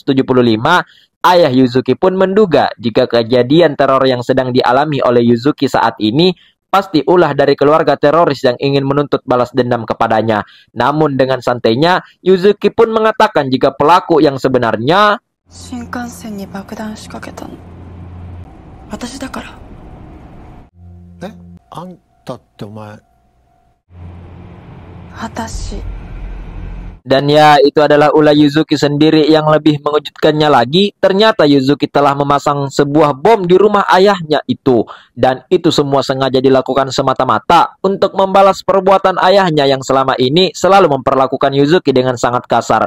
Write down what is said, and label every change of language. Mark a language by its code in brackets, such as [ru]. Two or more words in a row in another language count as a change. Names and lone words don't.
[id] Ayah Yuzuki pun menduga jika kejadian teror yang sedang dialami oleh Yuzuki saat ini pasti ulah dari keluarga teroris yang ingin menuntut balas dendam kepadanya. Namun dengan santainya, Yuzuki pun mengatakan jika pelaku yang sebenarnya [ja] 新幹線に爆弾仕掛けたの. 私だから。あんたって お前. Watashi. [id] Dan ya, itu adalah ulah Yuzuki sendiri. Yang lebih mengejutkannya lagi, ternyata Yuzuki telah memasang sebuah bom di rumah ayahnya itu. Dan itu semua sengaja dilakukan semata-mata untuk membalas perbuatan ayahnya yang selama ini selalu memperlakukan Yuzuki dengan sangat kasar.